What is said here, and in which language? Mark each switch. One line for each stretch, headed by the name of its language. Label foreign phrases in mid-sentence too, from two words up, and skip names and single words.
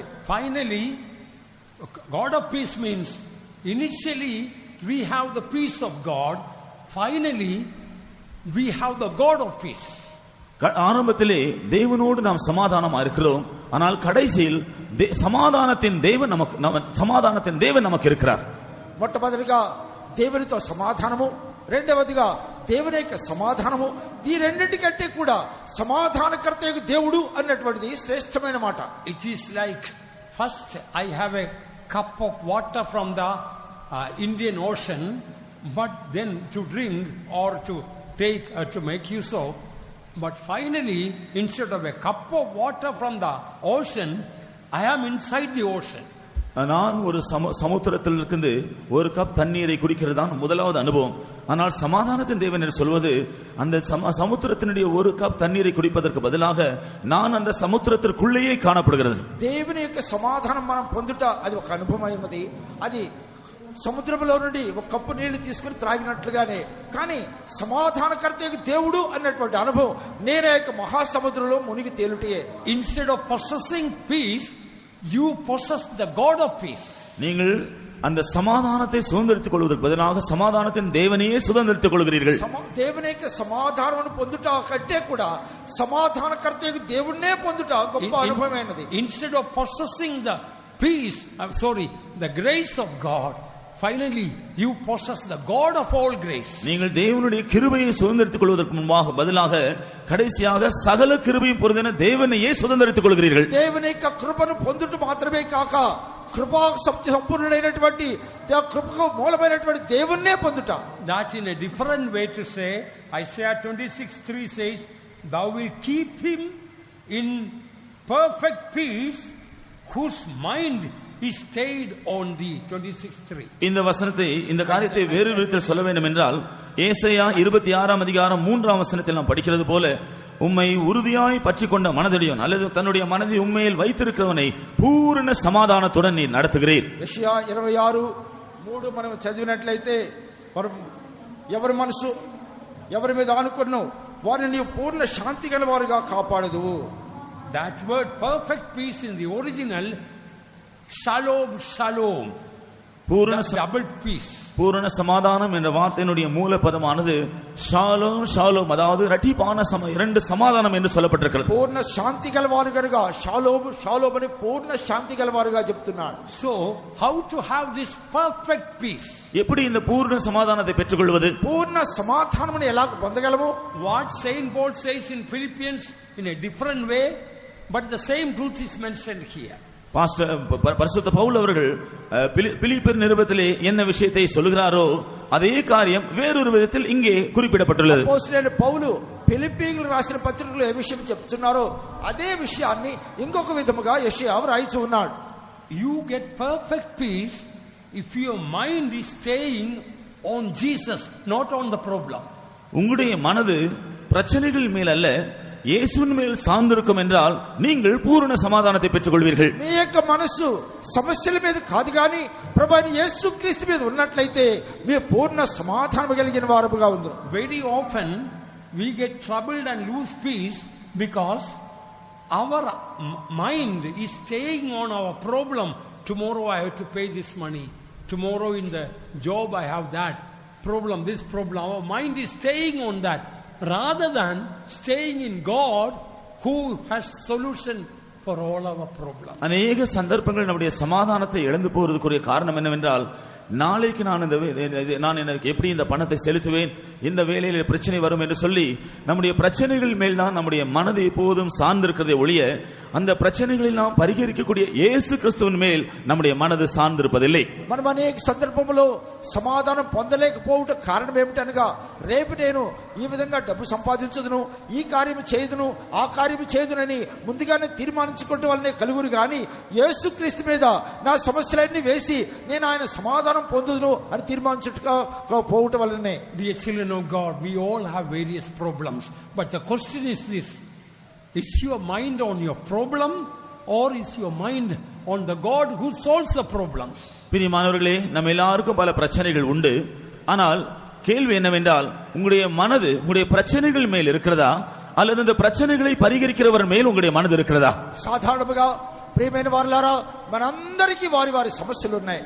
English: Finally, God of peace means initially we have the peace of God, finally we have the God of peace.
Tamil: ஆரம்பத்திலே தேவனோடு நாம் சமாதானமா இருக்கிறோம், ஆனால் கடைசியில் சமாதானத்தின் தேவன் நமக்கு இருக்கிறார்.
Telugu: మొట్టమొదటిగా దేవునితో సమాధానము, రెండవదిగా దేవుని యొక్క సమాధానము, ఈ రెండింటికంటే కూడా సమాధానకర్త యొక్క దేవుడు అన్నటువంటిది శ్రేష్టమైన మాట.
English: It is like first I have a cup of water from the Indian Ocean, but then to drink or to take to make use of, but finally instead of a cup of water from the ocean, I am inside the ocean.
Tamil: நான் ஒரு சமுத்திரத்தில் இருந்து ஒரு கப் தண்ணீரை குடிக்கிறதான் முதலாவது அனுபவம். ஆனால் சமாதானத்தின் தேவன் என்று சொல்வது, அந்த சமுத்திரத்தினுடைய ஒரு கப் தண்ணீரை குடிப்பதற்கு பதிலாக நான் அந்த సముద్రத்திற்குள்ளேயே కాణப்படுகிறது.
Telugu: దేవుని యొక్క సమాధానం మనం పొందుట అది ఒక అనుభవమైనది. అది సముద్రంలో నుండి ఒక కప్పు నీళ్లు తీసుకుని త్రాగినట్లుగానే, కానీ సమాధానకర్త యొక్క దేవుడు అన్నటువంటి అనుభవం నేనే యొక్క మహాసముద్రంలో మునిగి తేలుటే.
English: Instead of possessing peace, you possess the God of peace.
Tamil: நீங்கள் அந்த சமாதானத்தை சுதந்திரித்துக் கொள்வதற்கு பதிலாக சமாதானத்தின் தேவனையே சுதந்திரித்துக் கொள்கிறீர்கள்.
Telugu: దేవుని యొక్క సమాధానమును పొందుట కంటే కూడా సమాధానకర్త యొక్క దేవుణ్ణే పొందుట గొప్ప అనుభవమైనది.
English: Instead of possessing the peace, the grace of God, finally you possess the God of all grace.
Tamil: நீங்கள் தேவனுடைய கிருபையை சுதந்திரித்துக் கொள்வதற்கு முன்பாக பதிலாக கடைசியாக சகல கிருபையும் பொருந்தின தேவனையே சுதந்திரித்துக் கொள்கிறீர்கள்.
Telugu: దేవుని యొక్క కృపను పొందుట మాత్రమే కాక కృపా సంపూర్ణుడైనటువంటి కృపకు మూలమైనటువంటి దేవుణ్ణే పొందుట.
English: That in a different way to say, Isaiah 26:3 says, thou will keep him in perfect peace whose mind is stayed on thee. 26:3.
Tamil: இந்த வசனத்தை, இந்த காரியத்தை வேறு விதத்தில் சொல்ல வேண்டும் என்றால், ஏசாயா 26ஆம் அதிகாரம் 3ஆம் வசனத்தில் நாம் படிக்கிறது போல, உம்மை உறுதியாய் பற்றிக் கொண்ட மனதடியோன் அல்லது தன்னுடைய மனதை உண்மையில் வைத்திருக்கிறவனை பூரண சமாதானத்துடன் நீ நடத்துகிறீர்.
Telugu: యెషయా 26:3 మనం చదివినట్లయితే, ఎవరి మనసు ఎవరి మీద ఆనుకున్నో వారిని నీవు పూర్ణ శాంతి గలవారుగా కాపాడదువు.
English: That word perfect peace in the original,
Hebrew: shalom shalom,
English: double peace.
Tamil: பூரண சமாதானம் என்ற வார்த்தையினுடைய மூல பதமானது
Hebrew: שלום שלום,
Tamil: அதாவது இரட்டிப்பான இரண்டு சமாதானம் என்று சொல்லப்பட்டிருக்கிறது.
Telugu: పూర్ణ శాంతి గలవారుగా
Hebrew: שלום שלום
Telugu: అని పూర్ణ శాంతి గలవారుగా చెప్తున్నాడు.
English: So how to have this perfect peace?
Tamil: எப்படி இந்த பூர்ண சமாதானத்தை பெற்றுக்கொள்வது?
Telugu: పూర్ణ సమాధానమును ఎలా పొందగలము?
English: What Saint Paul says in Philippians in a different way, but the same truth is mentioned here.
Tamil: பரிசுத்த பவுல் அவர்கள் பிலிப்பியர் நிருபத்திலே என்ன விஷயத்தை சொல்கிறாரோ அதே காரியம் வேறொரு விதத்தில் இங்கே குறிப்பிடப்பட்டுள்ளது.
Telugu: அப்போஸ்தலன் పౌలు ఫిలిప్పీయులకు రాసిన పత్రికలో ఏ విషయం చెప్తున్నారో అదే విషయాన్ని ఇంకొక విధముగా యెషయా రాయించి ఉన్నాడు.
English: You get perfect peace if your mind is staying on Jesus, not on the problem.
Tamil: உங்களுடைய மனது பிரச்சனைகள் மேல் அல்ல, இயேசுவின் மேல் சார்ந்திருக்கும் என்றால் நீங்கள் பூரண சமாதானத்தை பெற்றுக் கொள்வீர்கள்.
Telugu: మీ యొక్క మనసు సమస్యల మీద కాదు గాని ప్రభువైన యేసుక్రీస్తు మీద ఉన్నట్లయితే మీరు పూర్ణ సమాధానం కలిగిన వారుగా ఉందురు.
English: Very often we get troubled and lose peace because our mind is staying on our problem. Tomorrow I have to pay this money, tomorrow in the job I have that problem, this problem. Our mind is staying on that rather than staying in God who has solution for all our problems.
Tamil: அநேக சந்தர்ப்பங்கள் நம்முடைய சமாதானத்தை இழந்து போவதற்குரிய காரணம் என்னவென்றால், நாளைக்கு நான் எப்படி இந்த பணத்தை செலுத்துவேன், இந்த வேலையில பிரச்சனை வரும் என்று சொல்லி நம்முடைய பிரச்சனைகள் மேல் தான் நம்முடைய மனது எப்போதும் சார்ந்திருக்கிறதை ஒழிய அந்த பிரச்சனைகளை நாம் பரிகரிக்கக்கூடிய இயேசு கிறிஸ்துவின் மேல் நம்முடைய மனது சார்ந்திருப்பதில்லை.
Telugu: మనం అనేక సందర్భములో సమాధానం పొందలేకపోవట కారణం ఏమిటనగా, రేపు నేను ఈ విధంగా డబ్బు సంపాదించదును, ఈ కార్యం చేయదును, ఆ కార్యం చేయదునని ముందుగానే తీర్మానించుకోవటం వల్లనే కలుగురు గాని యేసుక్రీస్తు మీద నా సమస్యలన్నీ వేసి నేను ఆయన సమాధానం పొందుదును అని తీర్మానించుకోవటం వల్లనే.
English: Dear children of God, we all have various problems, but the question is this: is your mind on your problem or is your mind on the God who solves the problems.
Tamil: பிரியமானவர்களே, நம்ம எல்லாருக்கும் பல பிரச்சனைகள் உண்டு. ஆனால் கேள்வி என்னவென்றால், உங்களுடைய மனது உங்களுடைய பிரச்சனைகள் மேல் இருக்கிறதா அல்லது இந்த பிரச்சனைகளை பரிகரிக்கிறவர் மேல் உங்களுடைய மனது இருக்கிறதா?
Telugu: సాధారణంగా ప్రియమైన వారులారా, మనందరికీ వారి వారి సమస్యలు ఉన్నాయి.